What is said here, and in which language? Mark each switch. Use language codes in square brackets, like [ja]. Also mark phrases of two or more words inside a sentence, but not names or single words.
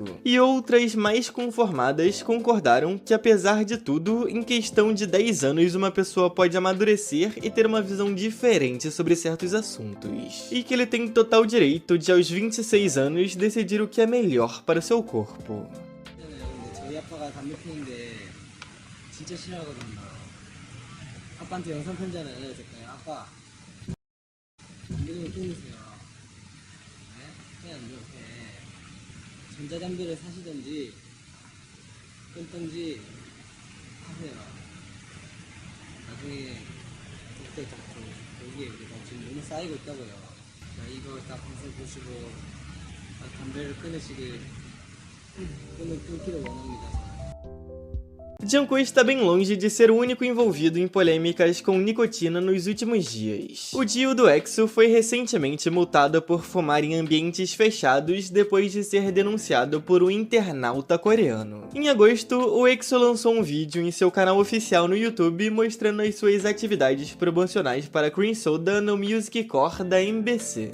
[pt] E outras mais conformadas concordaram que, apesar de tudo, em questão de 10 anos uma pessoa pode amadurecer e ter uma visão diferente sobre certos assuntos. E que ele tem total direito de, aos 26 anos, decidir o que é melhor para o seu corpo. [ko] 저희 아빠가 담배 피는데 진짜 싫어하거든요. 아빠한테 영상 편지 하나 해야 될까요? 아빠, 담배 좀 끊으세요. 네? 해야죠. 해. 전자담배를 사시든지 끊든지 하세요. 나중에 그때 잡죠. 여기에 우리가 지금 너무 쌓이고 있다고요. 이거 딱 방송 보시고 담배를 끊기를 원합니다. [pt] Jungkook está bem longe de ser o único envolvido em polêmicas com nicotina nos últimos dias. O Dio do EXO foi recentemente multado por fumar em ambientes fechados depois de ser denunciado por um internauta coreano. Em agosto, o EXO lançou um vídeo em seu canal oficial no YouTube mostrando as suas atividades promocionais para Cream Soda no Music Core da MBC.